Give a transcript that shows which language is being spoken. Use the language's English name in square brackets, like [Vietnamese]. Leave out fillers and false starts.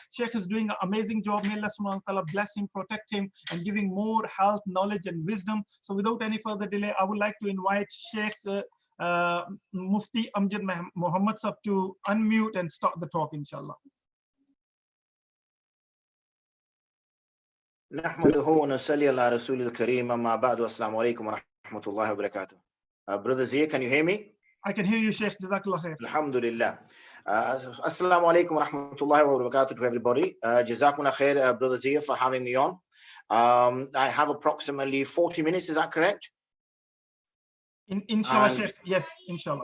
[English] Sheikh is doing an amazing job. May Allah subhanahu wa ta'ala bless him, protect him, and giving more health, knowledge, and wisdom. So without any further delay, I would like to invite Sheikh Mufti Amjad Muhammad Sahib to unmute and start the talk, inshallah. [Arabic] نحمده ونصلي على رسول الكريم أما بعد والسلام عليكم ورحمة الله وبركاته. [English] Brother Zia, can you hear me? I can hear you, Sheikh. Jazakallah khair. Alhamdulillah. Assalamu alaikum wa rahmatullahi wa barakatuh to everybody. Jazakumullah khair, Brother Zia, for having me on. I have approximately 40 minutes, is that correct? Inshallah, Sheikh. Yes, inshallah.